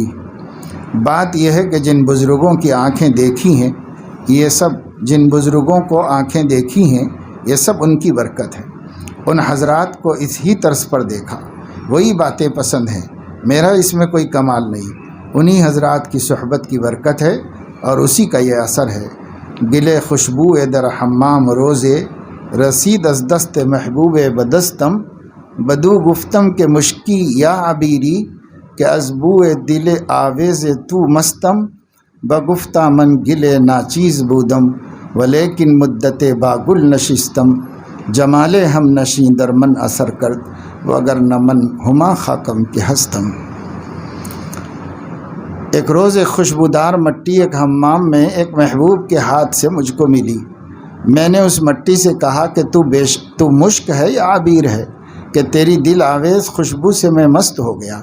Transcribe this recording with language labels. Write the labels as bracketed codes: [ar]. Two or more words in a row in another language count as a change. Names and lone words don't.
[ur] بات یہ ہے کہ جن بزرگوں کی آنکھیں دیکھی ہیں، یہ سب جن بزرگوں کو آنکھیں دیکھی ہیں یہ سب ان کی برکت ہے۔ ان حضرات کو اس ہی طرز پر دیکھا، وہی باتیں پسند ہیں، میرا اس میں کوئی کمال نہیں۔ انہی حضرات کی صحبت کی برکت ہے اور اسی کا یہ اثر ہے۔ [fa] گلے خوشبو در حمام روزے رسید از دست محبوب بدستم بدو گفتم کے مشکی یا عبیری کہ از بو دل آویز تو مستم بگفتہ من گلے ناچیز بودم ولیکن مدت باگل نشستم جمال ہم نشیں در من اثر کرد وگر نہ من ہما خاکم کے ہستم۔ [ur] ایک روز ایک خوشبودار مٹی ایک حمام میں ایک محبوب کے ہاتھ سے مجھ کو ملی۔ میں نے اس مٹی سے کہا کہ تو مشک ہے یا عبیر ہے کہ تیری دل آویز خوشبو سے میں مست ہو گیا؟